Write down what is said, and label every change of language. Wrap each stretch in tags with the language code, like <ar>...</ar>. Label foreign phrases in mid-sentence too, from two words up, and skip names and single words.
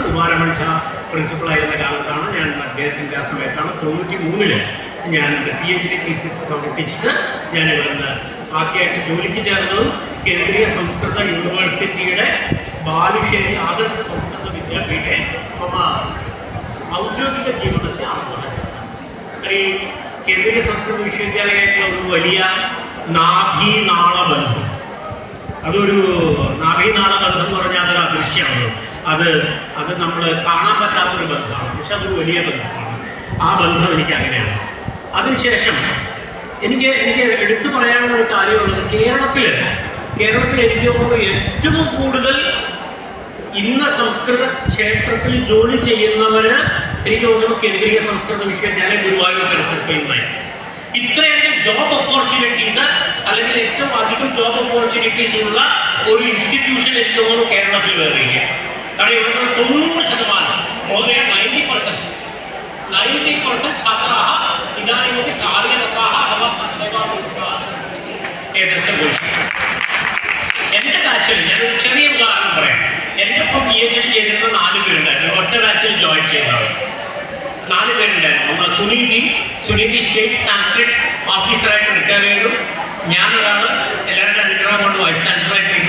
<ml>ഉമാരമൺ ഷാ പ്രിൻസിപ്പളായിരുന്ന കാലത്താണ് ഞാൻ അദ്ദേഹത്തിൻ്റെ ആ സമയത്താണ് 93 ഞാൻ</ml> <en>PhD thesis</en> <ml>സമർപ്പിച്ചിട്ട് ഞാനിവിടെ നിന്ന് ആദ്യമായിട്ട് ജോലിക്ക് ചേർന്നതും കേന്ദ്രീയ സംസ്കൃത യൂണിവേഴ്സിറ്റിയുടെ ബാലുശ്ശേരി ആദർശ സംസ്കൃത വിദ്യാപീഠे</ml> <sa>मम औद्योगिक जीवनस्य आरम्भः। तर्हि केन्द्रीय संस्कृत</sa> <ml>विश्वविद्यालयाയിട്ടുള്ള ഒരു വലിയ നാഭീനാളബന്ധം, അതൊരു നാഭീനാളബന്ധം എന്ന് പറഞ്ഞാൽ അതൊരു അദൃശ്യമാണല്ലോ. അത് നമ്മൾ കാണാൻ പറ്റാത്തൊരു ബന്ധമാണ്, പക്ഷെ അതൊരു വലിയ ബന്ധമാണ്. ആ ബന്ധം എനിക്ക് അങ്ങനെയാണ്. അതിനുശേഷം എനിക്ക് എടുത്തു പറയാനുള്ള ഒരു കാര്യമുള്ളത്, കേരളത്തിൽ എനിക്ക് തോന്നുന്നത് ഏറ്റവും കൂടുതൽ ഇന്ന് സംസ്കൃത ക്ഷേത്രത്തിൽ ജോലി ചെയ്യുന്നവർ എനിക്ക് തോന്നുന്നു കേന്ദ്രീയ സംസ്കൃത വിശ്വവിദ്യാലയം ഗുരുവായൂർ പരിസരത്ത് നിന്നായിരിക്കും. ഇത്രയധികം</ml> <en>job opportunities</en> <ml>അല്ലെങ്കിൽ ഏറ്റവും അധികം</ml> <en>job opportunities</en> <ml>ഉള്ള ഒരു ഇൻസ്റ്റിറ്റ്യൂഷൻ എനിക്ക് തോന്നുന്നു കേരളത്തിൽ വേറെയില്ല. കാരണം ഇവിടെ</ml> <sa>90% महोदय 90% छात्राः इदानीमपि कार्यरताः अथवा सेवानिरताः एतस्य भविष्यति.</sa> <ml>എൻ്റെ ബാച്ചിൽ ഞാനൊരു ചെറിയ ഉദാഹരണം പറയാം. എൻ്റെ ഒപ്പം PhD ചെയ്തിരുന്ന 4 പേരുണ്ടായിരുന്നു. ഒറ്റ ബാച്ചിൽ ജോയിൻ ചെയ്തവർ 4 പേരുണ്ടായിരുന്നു. ഒന്ന് സുനീതി ഡൽഹി</ml> <en>State Sanskrit</en> <ml>ഓഫീസറായിട്ട് റിട്ടയർ ചെയ്തു. ഞാനൊരാൾ എല്ലാവരുടെ അനുഗ്രഹം കൊണ്ട് വൈസ് ചാൻസലറായിട്ടിരിക്കുന്നു.</ml>